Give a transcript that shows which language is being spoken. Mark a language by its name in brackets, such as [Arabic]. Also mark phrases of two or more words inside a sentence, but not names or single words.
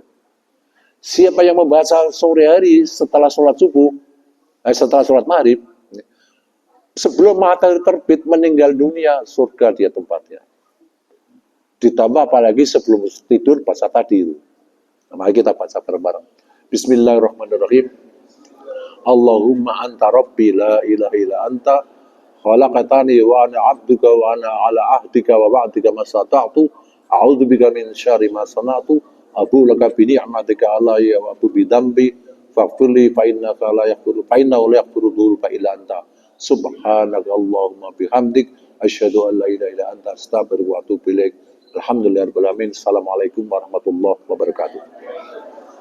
[Indonesian] Siapa yang membaca sore hari setelah sholat subuh, setelah sholat maghrib, sebelum matahari terbit meninggal dunia, surga dia tempatnya. Ditambah apalagi sebelum tidur baca tadi itu. Mari kita baca bareng-bareng. [Arabic] بسم الله الرحمن الرحيم. اللهم أنت ربي لا إله إلا أنت خلقتني وأنا عبدك وأنا على عهدك ووعدك ما استطعت أعوذ بك من شر ما صنعت أبوء لك بنعمتك علي وأبوء بذنبي فاغفر لي فإنك لا يغفر فإنه لا يغفر الذنوب إلا أنت سبحانك اللهم بحمدك أشهد أن لا إله إلا أنت أستغفرك وأتوب إليك. الحمد لله رب العالمين. السلام عليكم ورحمة الله وبركاته.